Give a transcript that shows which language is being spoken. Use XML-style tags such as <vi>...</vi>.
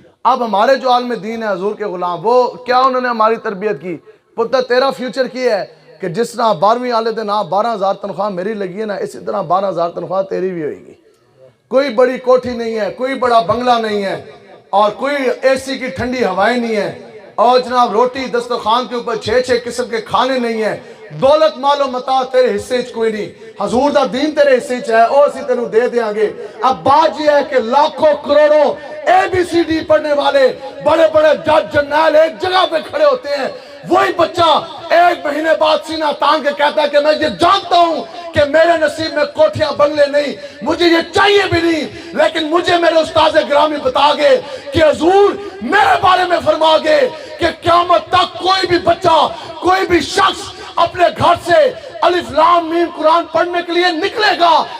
<ur>اب ہمارے جو عالم دین ہے حضور کے غلام، وہ کیا انہوں نے ہماری تربیت کی؟ پتہ تیرا فیوچر کیا ہے کہ جس طرح 12ویں والے دن 12,000 تنخواہ میری لگی ہے نا، اسی طرح 12,000 تنخواہ تیری بھی ہوئے گی. کوئی بڑی کوٹھی نہیں ہے، کوئی بڑا بنگلہ نہیں ہے، اور کوئی AC کی ٹھنڈی ہوائیں نہیں ہے، اور جناب روٹی دسترخوان کے اوپر 6 قسم کے کھانے نہیں ہیں.</ur> <pa>دولت مال و متاع تیرے حصے چ کوئی نہیں، حضور دا دین تیرے حصے چ ہے، او اسی تینوں دے دیاں گے.</pa> <ur>اب بات یہ ہے کہ لاکھوں کروڑوں ABCD پڑھنے والے بڑے بڑے جج جرنیل ایک جگہ پہ کھڑے ہوتے ہیں، وہی بچہ 1 مہینے بعد سینہ تان کے کہتا ہے کہ میں یہ جانتا ہوں کہ میرے نصیب میں کوٹھیاں بنگلے نہیں، مجھے یہ چاہیے بھی نہیں، لیکن مجھے میرے استاذ گرامی بتا گے کہ حضور میرے بارے میں فرما گے کہ قیامت تک کوئی بھی بچہ، کوئی بھی شخص اپنے گھر سے الف لام میم قرآن پڑھنے کے لیے نکلے گا،</ur>